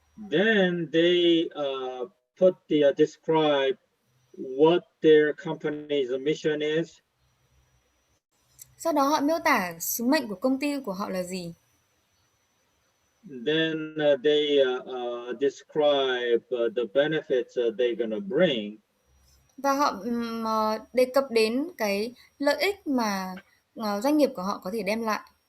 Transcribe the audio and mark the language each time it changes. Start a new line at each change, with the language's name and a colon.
English: Then they put describe what their company's mission is.
Vietnamese: Sau đó họ miêu tả sứ mệnh của công ty của họ là gì.
English: Then they describe the benefits they're gonna bring.
Vietnamese: Và họ đề cập đến cái lợi ích mà doanh nghiệp của họ có thể đem lại.